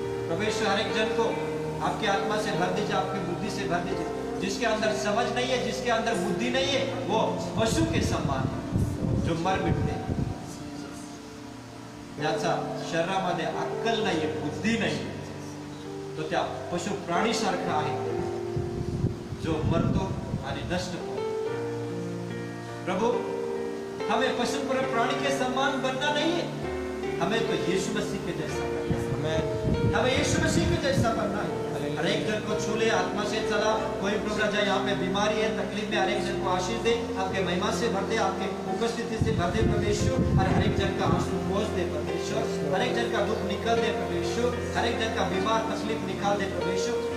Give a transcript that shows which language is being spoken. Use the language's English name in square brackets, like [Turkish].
[Hindi] परमेश्वर हर एक जन को आपकी आत्मा से भर दीजिए, आपकी बुद्धि से भर दीजिए। जिसके अंदर समझ नहीं है, जिसके अंदर बुद्धि नहीं है, वो पशु के समान है जो मर मिटते हैं। [Marathi] ज्याचा शरीरामध्ये अक्कल नाहीये, बुद्धी नाही, तो त्या पशु प्राणी सारखा आहे, जो मरतो आणि नष्ट होतो। [Hindi] प्रभु, हमें पशु प्राणी के समान बनना नहीं है, हमें तो यीशु मसीह के जैसा बनना है। हमें यीशु मसीह के जैसा बनना है। हर एक जन को छू ले, आत्मा से चला। कोई प्रभु राजा यहाँ पे बीमारी है, तकलीफ में, हर एक जन को आशीष दे, आपके महिमा से भर दे, आपके उपस्थिति से भर दे परमेश्वर, और हर एक जन का आंसू पोंछ दे परमेश्वर, हर एक जन का दुख निकल दे परमेश्वर, हर एक जन का बीमार तकलीफ निकाल दे परमेश्वर।